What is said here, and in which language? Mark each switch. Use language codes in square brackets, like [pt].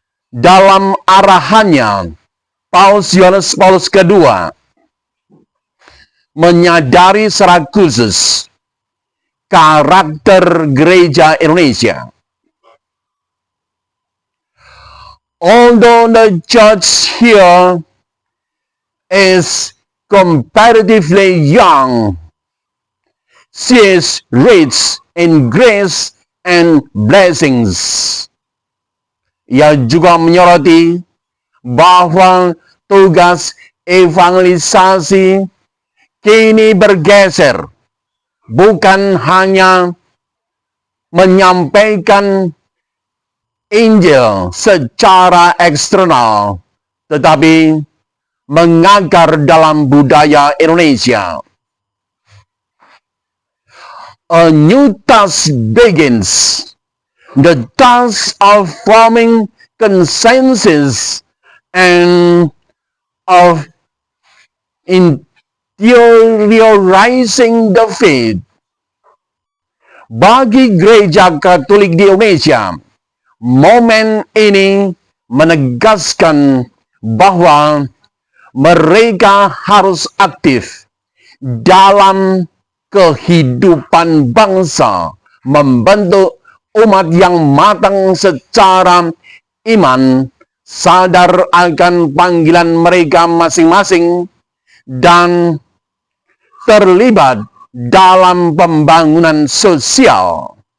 [id] Dalam arahannya, Paus Yohanes Paulus kedua menyadari secara khusus karakter gereja Indonesia. [en] Although the church here is comparatively young, she is rich in grace and blessings. [id] Ia juga menyoroti bahwa tugas evangelisasi kini bergeser, bukan hanya menyampaikan Injil secara eksternal, tetapi mengakar dalam budaya Indonesia. [en] A new task begins, the task of forming consensus and of interiorizing the faith. [id] Bagi gereja Katolik di Indonesia, momen ini menegaskan bahwa mereka harus aktif dalam kehidupan bangsa, membentuk umat yang matang secara iman, sadar akan panggilan mereka masing-masing, dan terlibat dalam pembangunan sosial.